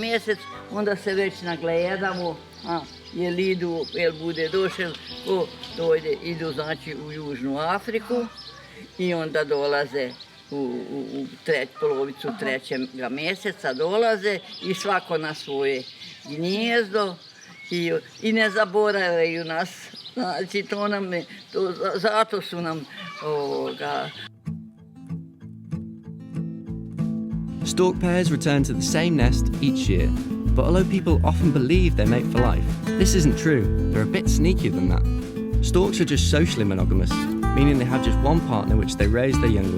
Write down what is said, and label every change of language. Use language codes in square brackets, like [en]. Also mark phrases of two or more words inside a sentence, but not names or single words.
[hr] mjesec, onda se već nagledamo, jel bude došel, ko dojde, idu znači u Južnu Afriku i onda dolaze u polovicu 3. mjeseca dolaze i svako na svoje gnijezdo i ne zaboravaju nas. Znači zato su nam [en] Stork pairs return to the same nest each year, but although people often believe they mate for life, this isn't true. They're a bit sneakier than that. Storks are just socially monogamous, meaning they have just one partner which they raise their young with.